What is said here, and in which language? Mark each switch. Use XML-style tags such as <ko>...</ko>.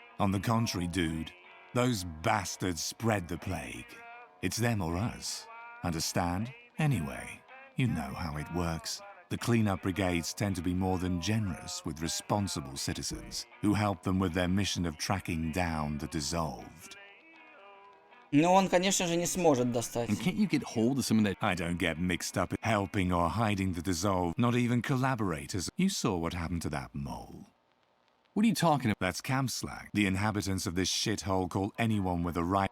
<en>On the contrary, dude, those bastards spread the plague. It's them or us. Understand? Anyway, you know how it works. The cleanup brigades tend to be more than generous with responsible citizens who help them with their mission of tracking down the dissolved.</en> <ru>Но он, конечно же, не сможет достать.</ru> <en>And can't you get hold of some of that? I don't get mixed up in helping or hiding the dissolved, not even collaborators. You saw what happened to that mole. What are you talking about? That's camp slang. The inhabitants of this shithole call anyone with a right.</en>